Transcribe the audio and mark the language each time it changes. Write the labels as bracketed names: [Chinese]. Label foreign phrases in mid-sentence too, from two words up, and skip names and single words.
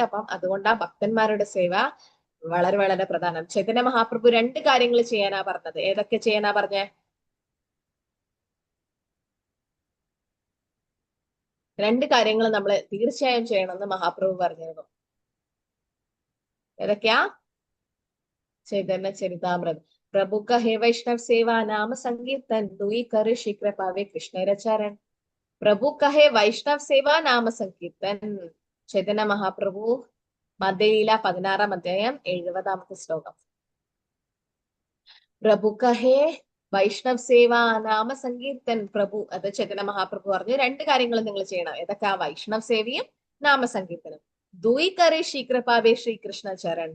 [Malayalam] അപ്പം അതുകൊണ്ട് ആ ഭക്തന്മാരുടെ സേവ വളരെ വളരെ പ്രധാനം. ചൈതന്യ മഹാപ്രഭു 2 കാര്യങ്ങൾ ചെയ്യാനാ പറഞ്ഞത്. ഏതൊക്കെ ചെയ്യാനാ പറഞ്ഞേ? 2 കാര്യങ്ങൾ നമ്മൾ തീർച്ചയായും ചെയ്യണമെന്ന് മഹാപ്രഭു പറഞ്ഞിരുന്നു. ഏതൊക്കെയാ? [Bangla] चैतन्य चरितामृत, প্রভু কহে বৈষ্ণব সেবা নাম সংকীর্তন, দুই কর শীঘ্র পাবে কৃষ্ণ চরণ. প্রভু কহে বৈষ্ণব সেবা নাম সংকীর্তন. [Malayalam] चैतन्य महाप्रभु മധ്യലീല 16-ാം അധ്യായം 70-ാമത്തെ ശ്ലോകം. [Bangla] প্রভু কহে বৈষ্ণব সেবা নাম সংকীর্তন. [Malayalam] പ്രഭു, അത് ചൈതന്യ മഹാപ്രഭു പറഞ്ഞു 2 കാര്യങ്ങൾ നിങ്ങൾ ചെയ്യണം. ഏതൊക്കെ? വൈഷ്ണവ് സേവയും നാമസങ്കീർത്തനം. [Bangla] দুইকরে শ্রীকৃপাবে শ্রীকৃষ্ণ চরণ.